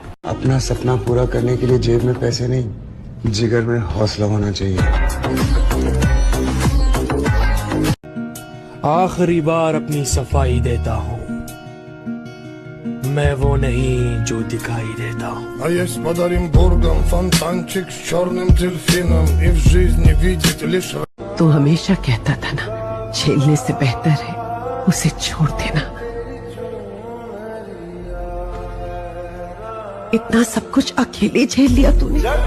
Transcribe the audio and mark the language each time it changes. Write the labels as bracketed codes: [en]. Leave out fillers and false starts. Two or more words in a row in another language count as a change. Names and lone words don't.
[hi] अपना सपना पूरा करने के लिए जेब में पैसे नहीं, जिगर में हौसला होना चाहिए। आखिरी बार अपनी सफाई देता हूँ, मैं वो नहीं जो दिखाई देता हूँ। [ru] А есть под Оренбургом фонтанчик с черным дельфином, и в жизни видит лишь... [hi] तू हमेशा कहता था ना, झेलने से बेहतर है उसे छोड़ देना। इतना सब कुछ अकेले झेल लिया तूने।